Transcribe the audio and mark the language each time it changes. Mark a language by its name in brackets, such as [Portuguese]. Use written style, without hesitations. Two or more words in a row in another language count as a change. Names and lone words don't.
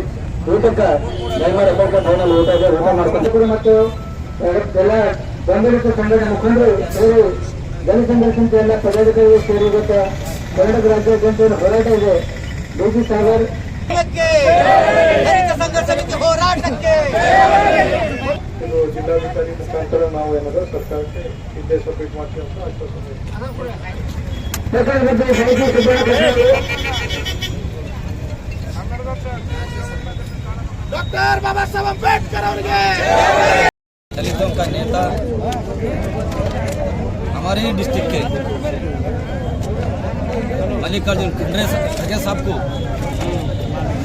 [Kannada] ಊಟಕ್ಕೆ ದಯಮಾಡಿ ಭವನಲ್ಲಿ ಊಟ ಇದೆ, ಊಟ ಮಾಡ್ಕೊಂಡು ಮತ್ತು ಎಲ್ಲ ಬೆಂಬಲಿತ ಸಂಘಟನೆ ಮುಖಂಡರು ಸೇರಿ ಜನಸಂಘರ್ಷಂತ ಎಲ್ಲ ಪದಾಧಿಕಾರಿಗಳು ಸೇರಿ ಇವತ್ತು ಕರ್ನಾಟಕ ರಾಜ್ಯಾದ್ಯಂತ ಹೋರಾಟ ಇದೆ. DC ಸಾಗರ್ ಇದು ಜಿಲ್ಲಾಧಿಕಾರಿ ಮುಖಾಂತರ ನಾವು ಏನಾದರೂ ಸರ್ಕಾರಕ್ಕೆ ನಿರ್ದೇಶ ಸಬ್ಮಿಟ್ ಮಾಡ್ತೀವಿ ಅಂತ [Hindi] डॉक्टर बाबा साहब अम्बेडकर दलितों का नेता हमारे ही डिस्ट्रिक्ट के मल्लिकार्जुन खड़गे साहब को